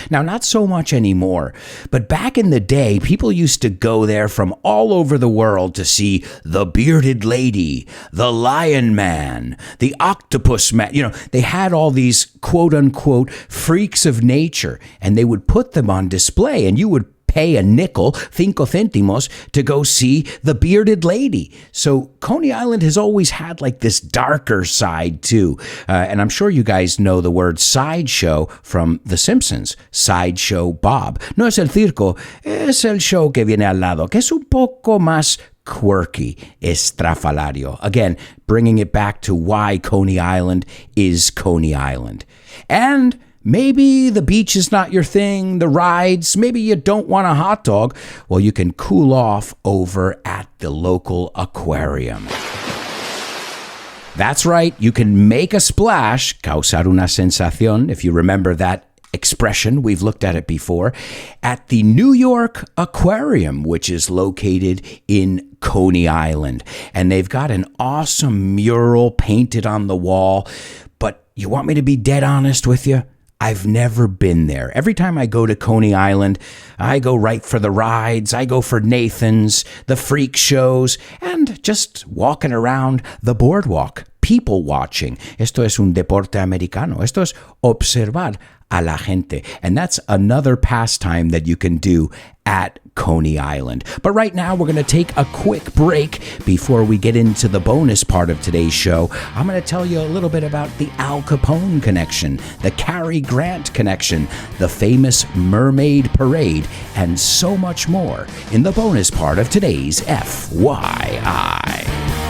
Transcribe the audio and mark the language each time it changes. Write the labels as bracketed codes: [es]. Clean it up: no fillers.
[en] Now, not so much anymore, but back in the day, people used to go there from all over the world to see the bearded lady, the lion man, the octopus man. You know, they had all these quote unquote freaks of nature, and they would put them on display, and you would pay a nickel, 5 centimos, to go see the bearded lady. So Coney Island has always had like this darker side too. And I'm sure you guys know the word sideshow from The Simpsons, Sideshow Bob. [es] No es el circo, es el show que viene al lado, que es un poco más quirky, estrafalario. [en] Again, bringing it back to why Coney Island is Coney Island. And maybe the beach is not your thing, the rides, maybe you don't want a hot dog. Well, you can cool off over at the local aquarium. That's right, you can make a splash, [es] causar una sensación, [en] if you remember that expression, we've looked at it before, at the New York Aquarium, which is located in Coney Island. And they've got an awesome mural painted on the wall. But you want me to be dead honest with you? I've never been there. Every time I go to Coney Island, I go right for the rides, I go for Nathan's, the freak shows, and just walking around the boardwalk, people watching. [es] Esto es un deporte americano. Esto es observar a la gente. [en] And that's another pastime that you can do at Coney Island. But right now, we're going to take a quick break before we get into the bonus part of today's show. I'm going to tell you a little bit about the Al Capone connection, the Cary Grant connection, the famous Mermaid Parade, and so much more in the bonus part of today's FYI.